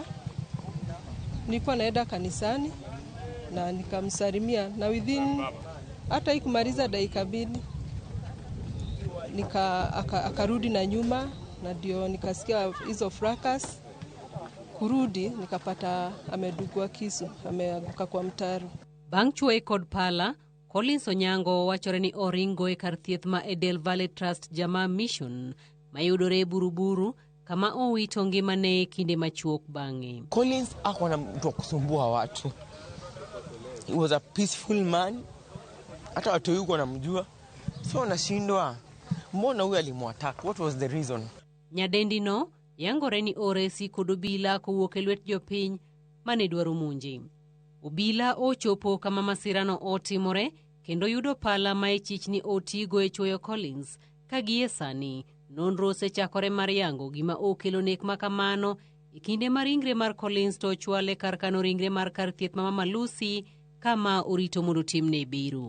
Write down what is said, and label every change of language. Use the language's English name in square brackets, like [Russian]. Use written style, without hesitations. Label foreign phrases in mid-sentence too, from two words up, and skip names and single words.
[Swahili] Nilikuwa naenda kanisani na nikamsalimia na within hata ikumaliza dakika 2 akarudi na nyuma na ndio nikasikia hizo fracas. Kurudi nikapata amedugwa kisu, ameanguka kwa mtaro. [Luo (Kenya and Tanzania)] Bang' chuoe kod pala, Collins Onyango wachore ni oringo e kar thieth ma Edel Valley Trust Jama Mission mayudore Buruburu kama owito ngimane kinde machuok bang'e. [Swahili] Collins hakuwa na mtu kusumbua watu. [English] He was a peaceful man. [Swahili] hata watu yuko wanamjua. So nashindwa mbona huyu alimwattack? [English] What was the reason? [Luo (Kenya and Tanzania)] Nyadendi no yangore ni oresi kod obila kowuok e lwet jopiny mane dwaro monje. Obila ochopo kama masirano otimore kendo yudo pala ma ichichni otigo e chwoyo Collins kagie sani. Nonro osechakore mar yango gima okelo nek makamano e kinde mar ringre mar Collins to chwale kar kano ringre mar kar thieth ma Mama Lucy kama orito mondo timne biro.